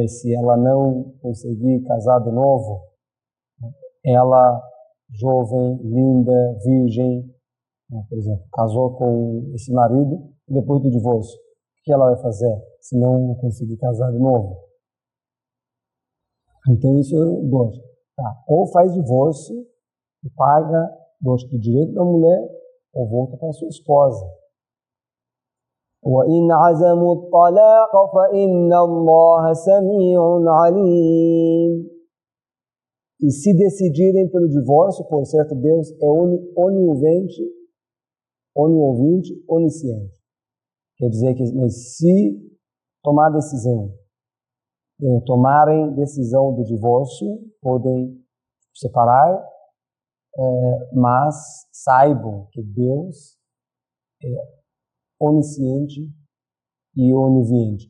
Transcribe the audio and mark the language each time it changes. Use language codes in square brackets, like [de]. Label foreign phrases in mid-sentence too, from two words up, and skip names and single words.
[pt] Se ela não conseguir casar de novo, ela, jovem, linda, virgem, por exemplo, casou com esse marido, e depois do divórcio, o que ela vai fazer se não conseguir casar de novo? Então, isso é o dote. Tá. Ou faz divórcio e paga dote do direito da mulher, ou volta para sua esposa. [ar] وَإِنْ عَزَمُوا الطَّلَاقَ فَإِنَّ اللَّهَ سَمِيعٌ عَلِيمٌ. [pt] E se decidirem pelo divórcio, por certo, Deus é oniovente, onisciente. Quer dizer que se tomar decisão, tomarem decisão do divórcio, podem separar, mas saibam que Deus é onisciente e onividente.